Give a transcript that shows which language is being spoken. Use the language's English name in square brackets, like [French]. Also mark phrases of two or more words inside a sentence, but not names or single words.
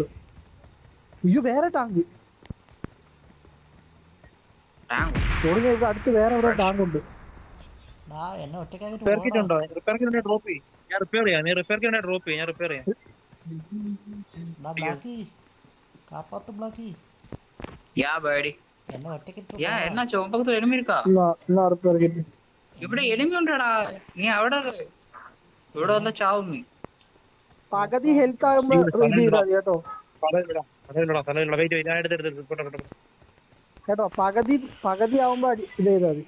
[Malayalam] അയ്യോ വേറെ ടാങ്ക് ഓടി. അടുത്ത് വേറെ എവിടെ ടാങ്ക് ഉണ്ട്. എന്നെ ഒറ്റക്കായിട്ട് [English] repair kit [Malayalam] ഉണ്ടോ? [English] repair kit drop [Malayalam] ചെയ്യും, ഞാൻ റിപ്പയർ ചെയ്യാം. നീ [English] repair kit drop [Malayalam] ചെയ്യും, ഞാൻ റിപ്പയർ ചെയ്യാം. [Tamil] ബ്ലാക്കി കാപ്പാത്ത് ബ്ലാക്കി. [English] yeah buddy. [Malayalam] എന്നെ ഒറ്റക്കിട്ട് [Tamil] யா என்னாச்சு? உன் பக்கத்துல எனிமி இருக்கா? [Malayalam] എന്നാ റിപ്പയർ കിട്ടി. ഇവിടെ എനിമി ഉണ്ടടാ. നീ അവിടെ ഇവിടെ വന്ന ചാവും നീ. പകുതി ഹെൽത്ത് ആകുമ്പോ ഇത് ചെയ്താൽ മതി കേട്ടോ. കേട്ടോ പകുതി ആവുമ്പോ ഇത് ചെയ്താൽ മതി.